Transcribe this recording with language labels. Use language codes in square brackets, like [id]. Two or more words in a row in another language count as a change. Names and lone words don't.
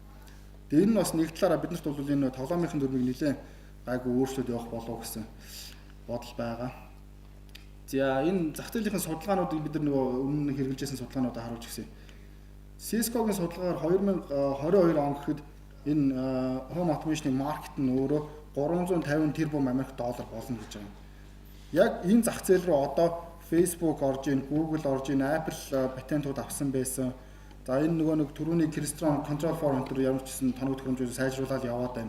[mn] Тэгээ энэ нь бас нэг талаараа биднэрт бол энэ тоглоомын дүрмийг нэлээд гайгүй өөрчлөлт явах болов гэсэн бодол байгаа. За энэ зах зээлийн судалгаануудыг бид нар нөгөө өмнө хэрэгжилжсэн судалгаануудаа харуулж гисэн. Cisco-гийн судалгаагаар 2022 он гэхэд энэ [en] home automation- [mn] ийн маркет нь өөрөө 350 тэрбум Америк доллар болно гэж байгаа. Яг энэ зах зээл рүү одоо Facebook орж ийн, Google орж ийн, Apple патентууд авсан байсан. За энэ нөгөө нэг түрүүний Crestron Control for Enter ямар ч гэсэн тоног төхөөрөмжийг сайжруулаад яваад байна.